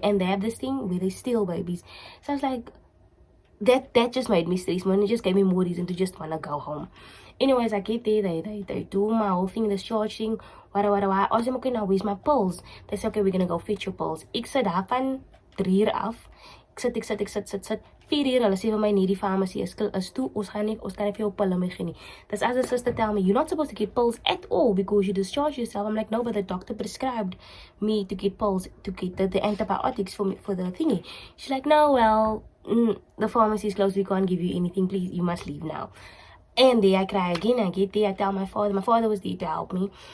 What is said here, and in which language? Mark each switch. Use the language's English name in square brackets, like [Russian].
[English] And they have this thing where they steal babies. So I was like, that just made me stress, man. It just gave me more reason to just wanna go home. Anyways, I get there, they do my whole thing, the discharging, what. I asked them, okay, now where's my pills? They said, okay, we're gonna go fetch your pills. [Afrikaans] Ik sit daar van 3 uur af. Ik sit. 4 uur, hulle sê vir my nie, die pharmacy is toe, ons kan nie vir jou pille mee gee nie. [English] That's as the sister tell me, you're not supposed to get pills at all because you discharge yourself. I'm like, no, but the doctor prescribed me to get pills, to get the antibiotics for the thingy. She's like, no, well, the pharmacy is closed, we can't give you anything, please, you must leave now. And there I cry again. I get there, I tell my father was there to help me.